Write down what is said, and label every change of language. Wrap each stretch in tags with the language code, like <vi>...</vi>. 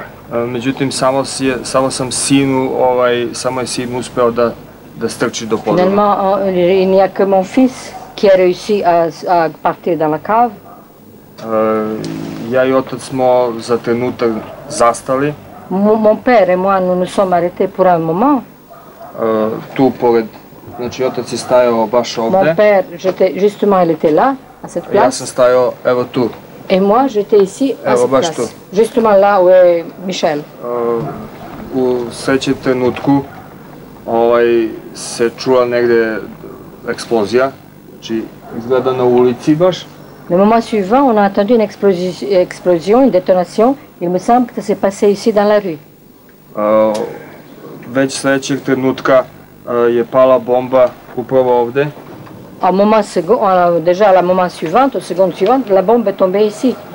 <sr>Međutim, samo sam sinu, samo je sin uspeo da strči do podruma.</sr> <fr>Finalement, il n'y a que mon fils qui a réussi à partir dans la cave.</fr> <sr>Ja I otac smo za trenutak zastali.</sr> <fr>Mon père et moi, nous nous sommes arrêtés pour un moment.</fr> <sr>Tu pored, znači otac je stajao baš ovde.</sr> <fr>Mon père, justement, il était là, à cette place.</fr> <sr>Ja sam stajao, evo tu.</sr> <fr>Et moi, j'étais ici, à cette place.</fr> <sr>Tu.</sr> <fr>Justement là où est Michel.</fr> <sr>U sledećem trenutku se čula negde eksplozija, znači izgleda na ulici baš.</sr> <fr>Le moment suivant, on a entendu une explosion, une détonation. Il me semble que ça s'est passé ici dans la rue.</fr> <sr>Već sledećeg trenutka je pala bomba upravo ovde.</sr> <fr>Déjà à la moment suivante, au seconde suivante, la bombe est tombée ici.</fr>